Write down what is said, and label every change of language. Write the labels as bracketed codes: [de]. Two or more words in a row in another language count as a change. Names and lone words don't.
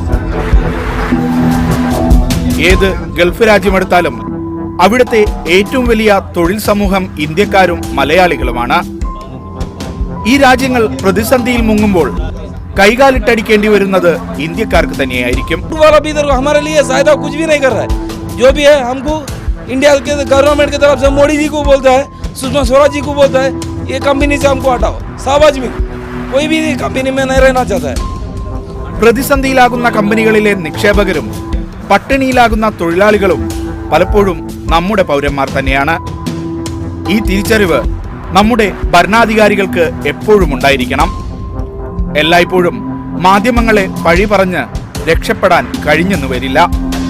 [ml] ഏത് ഗൾഫ് രാജ്യമെടുത്താലും അവിടുത്തെ ഏറ്റവും വലിയ തൊഴിൽ സമൂഹം ഇന്ത്യക്കാരും മലയാളികളുമാണ്. ഈ രാജ്യങ്ങൾ പ്രതിസന്ധിയിൽ മുങ്ങുമ്പോൾ കൈകാലിട്ടടിക്കേണ്ടി വരുന്നത് ഇന്ത്യക്കാർക്ക് തന്നെയായിരിക്കും. [hi] कुछ भी नहीं कर रहा है, जो भी है हमको इंडिया के गवर्नमेंट की तरफ से मोदी जी को बोलता है, सुषमा स्वराज जी को बोलता है, ये कंपनी से हमको हटाओ. साबाज में कोई भी कंपनी में नहीं रहना चाहता है. [ml] പ്രതിസന്ധിയിലാകുന്ന കമ്പനികളിലെ നിക്ഷേപകരും പട്ടിണിയിലാകുന്ന തൊഴിലാളികളും പലപ്പോഴും നമ്മുടെ പൗരന്മാർ തന്നെയാണ്. ഈ തിരിച്ചറിവ് നമ്മുടെ ഭരണാധികാരികൾക്ക് എപ്പോഴും ഉണ്ടായിരിക്കണം. എല്ലായ്പ്പോഴും മാധ്യമങ്ങളെ പഴി പറഞ്ഞ് രക്ഷപ്പെടാൻ കഴിഞ്ഞെന്നു വരില്ല.